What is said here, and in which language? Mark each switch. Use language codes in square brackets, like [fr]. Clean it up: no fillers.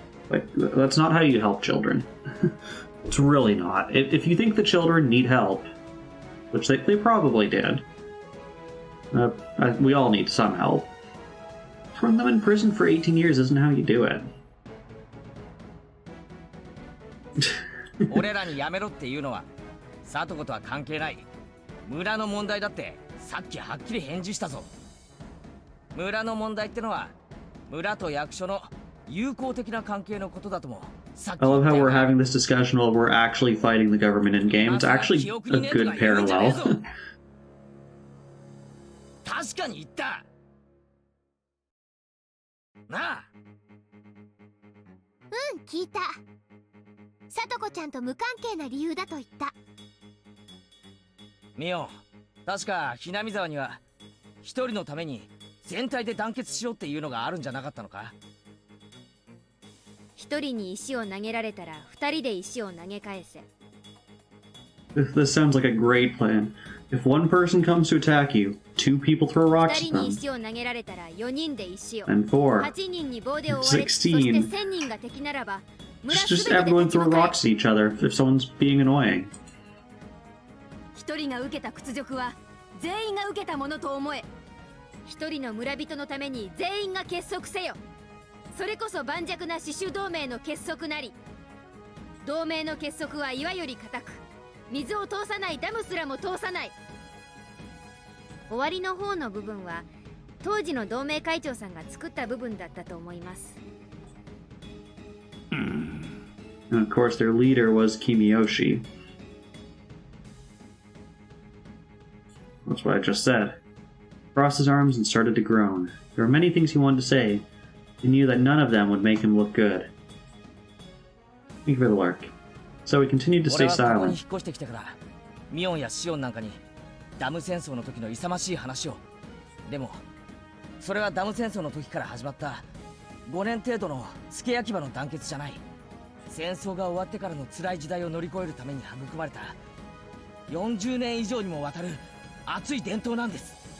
[en] Like, that's not how you help children. It's really not. If you think the children need help, which they probably did, we all need some help, throwing them in prison for 18 years isn't how you do it. [ja] 俺らにやめろっていうのはサトコとは関係ない。村の問題だってさっきはっきり返事したぞ。村の問題ってのは村と役所の友好的な関係のことだとも。 [en] I love how we're having this discussion while we're actually fighting the government in game. It's actually a good parallel. [ja] 確かに言った。なあ。うん、聞いた。サトコちゃんと無関係な理由だと言った。ミオ、確かひなみ沢には一人のために全体で団結しようっていうのがあるんじゃなかったのか。一人に石を投げられたら二人で石を投げ返せ。 [en] This sounds like a great plan. If one person comes to attack you, 2 people throw rocks at them. [ja] 二人に石を投げられたら4人で石を。 [en] And 4. [ja] 8人に棒で追われ、そして1000人が敵ならば。 [en] Just everyone throw rocks at each other if someone's being annoying. [ja] 一人が受けた屈辱は全員が受けたものと思え。一人の村人のために全員が結束せよ。それこそ盤石な死守同盟の結束なり。同盟の結束は岩より固く、水を通さないダムすらも通さない。終わりの方の部分は当時の同盟会長さんが作った部分だったと思います。 [en] And of course, their leader was Kimiyoshi. That's what I just said. Crossed his arms and started to groan. There were many things he wanted to say. He knew that none of them would make him look good. Thank you for the work. So he continued to stay silent. [ja] ミオンやシオンなんかにダム戦争の時の勇ましい話を。でもそれはダム戦争の時から始まった5年程度の付け焼き場の団結じゃない。戦争が終わってからの辛い時代を乗り越えるために育まれた40年以上にもわたる熱い伝統なんです。